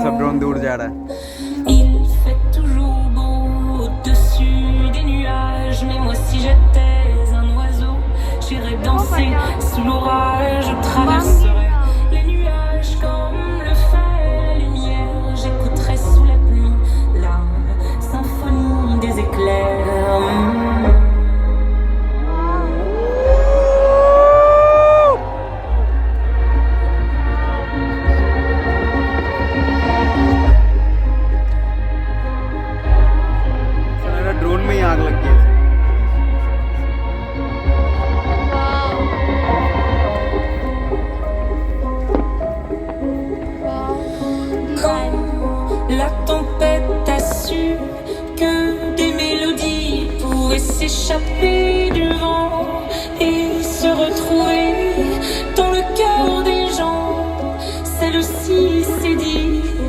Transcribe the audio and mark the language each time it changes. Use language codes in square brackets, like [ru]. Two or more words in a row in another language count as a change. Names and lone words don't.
[fr] Il fait toujours beau au-dessus des nuages, mais moi si j'étais un oiseau, j'irais danser sous l'orage, je traverserais les nuages comme le fait la lumière, j'écouterais sous la pluie la symphonie des éclairs. [hi] ड्रोन में ही आग लग गई। [fr] Quand la tempête a su que des mélodies pourraient s'échapper du vent et se retrouver dans le cœur des gens, celle-ci s'est dit: